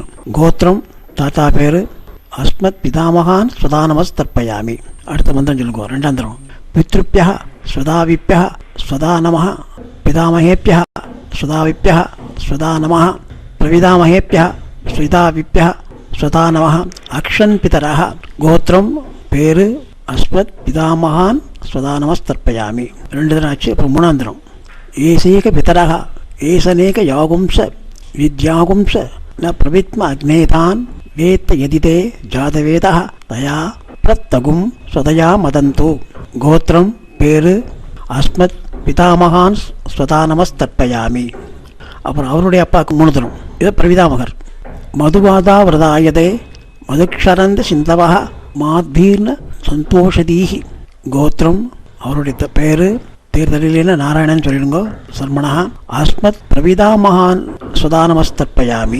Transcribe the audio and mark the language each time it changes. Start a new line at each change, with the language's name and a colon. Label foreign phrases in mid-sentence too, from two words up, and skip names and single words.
Tamil: கோத்திரம் தாத்தா பேர்
Sanskrit: अस्मत् पितामहान् स्वधानमः तर्पयामि.
Tamil: அடுத்த மந்திரம் சொல்லுங்க. 2ஆம் தரம்.
Sanskrit: पितृभ्यः स्वधाविभ्यः स्वधा नमः पितामहेभ्यः स्वधाविभ्यः स्वधा नमः प्रपितामहेभ्यः स्वधाविभ्यः स्वधा नमः अक्षन् पितरः.
Tamil: கோத்திரம் பேரு
Sanskrit: अस्मत् पितामहान् स्वधा नमस्तर्पयामि.
Tamil: 2 தரம் ஆச்சு. அப்புறம் 3ஆம் தரம்.
Sanskrit: येचेह पितरः येचनेह यांश्च विद्मयांश्च न प्रविद्म अग्नेतान् वेत्थ यदिते जातवेदः तया प्रत्तं स्वधया मदन्तु.
Tamil: கோத்திரம் பேரு
Sanskrit: अस्मत् पितामहान् स्वधा नमस्तर्पयामि.
Tamil: அப்புறம் அவருடைய அப்பாவுக்கு 3 தரம். இது பிரவிதாமகர்.
Sanskrit: मधुवाता ऋतायते मधुक्षरन्ति सिन्धवः माध्वीर्नः सन्त्वोषधीः.
Tamil: கோத்திரம் அவருடைய பேரு தேர்தலில் நாராயணன் சொல்லிடுங்க.
Sanskrit: शर्मणा अस्मत् प्रपितामहान् स्वधानमस्तर्पयामि.